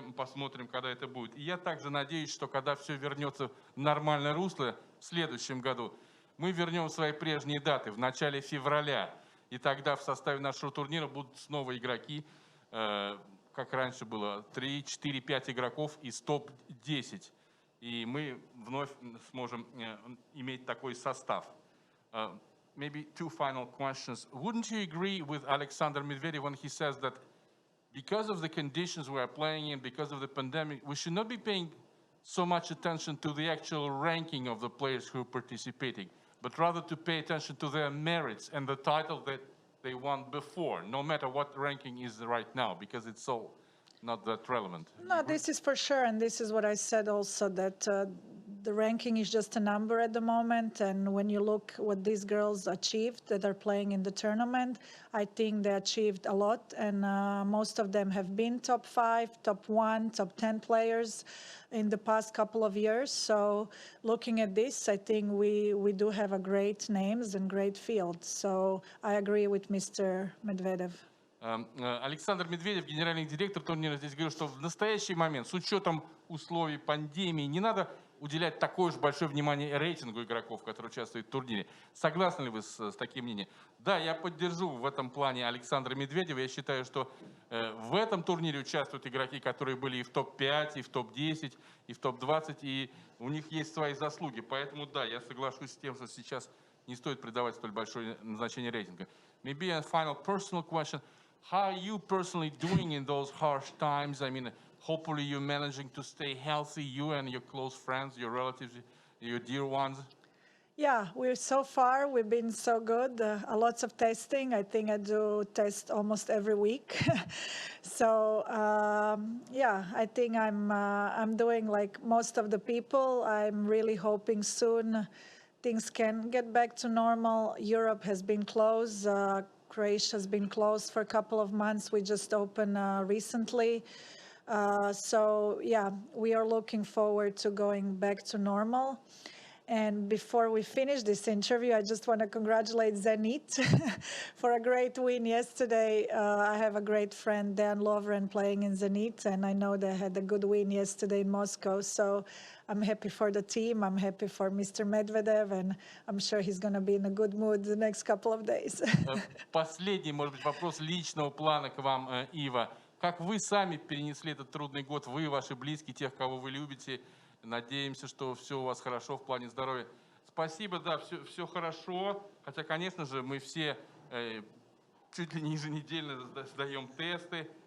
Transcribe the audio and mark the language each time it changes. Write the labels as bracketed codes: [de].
[ru] Посмотрим, когда это будет. И я также надеюсь, что когда все вернется в нормальное русло в следующем году, мы вернем свои прежние даты в начале февраля. И тогда в составе нашего турнира будут снова игроки, как раньше было, 3, 4, 5 игроков из топ-10. И мы вновь сможем иметь такой состав. [en] Maybe 2 final questions. Wouldn't you agree with Alexander Medvedev when he says that because of the conditions we are playing in, because of the pandemic, we should not be paying so much attention to the actual ranking of the players who are participating, but rather to pay attention to their merits and the title that they won before, no matter what ranking is right now, because it's all not that relevant. No, this is for sure, and this is what I said also, that the ranking is just a number at the moment, and when you look what these girls achieved that are playing in the tournament, I think they achieved a lot, and most of them have been top 5, top 1, top 10 players in the past couple of years. So looking at this, I think we do have a great names and great field. So I agree with Mr. Medvedev. Александр Медведев, генеральный директор турнира, здесь говорил, что в настоящий момент, с учетом условий пандемии, не надо уделять такое уж большое внимание рейтингу игроков, которые участвуют в турнире. Согласны ли вы с таким мнением? Да, я поддержу в этом плане Александра Медведева. Я считаю, что в этом турнире участвуют игроки, которые были и в топ-5, и в топ-10, и в топ-20, и у них есть свои заслуги. Поэтому да, я соглашусь с тем, что сейчас не стоит придавать столь большое значение рейтинга. Maybe a final personal question. How are you personally doing in those harsh times? I mean, hopefully you're managing to stay healthy, you and your close friends, your relatives, your dear ones. Yeah, so far we've been so good. A lots of testing. I think I do test almost every week. So yeah, I think I'm doing like most of the people. I'm really hoping soon things can get back to normal. Europe has been closed. Croatia has been closed for a couple of months. We just opened recently. So yeah, we are looking forward to going back to normal. And before we finish this interview, I just want to congratulate Zenit for a great win yesterday. I have a great friend, Dan Lovren, playing in Zenit, and I know they had a good win yesterday in Moscow. So I'm happy for the team. I'm happy for Mr. Medvedev, and I'm sure he's going to be in a good mood the next couple of days. [ru] Последний, может быть, вопрос личного плана к вам, Ива. как вы сами перенесли этот трудный год, вы, ваши близкие, тех, кого вы любите. Надеемся, что все у вас хорошо в плане здоровья. Спасибо, да, все хорошо. Хотя, конечно же, мы все чуть ли не еженедельно сдаем тесты.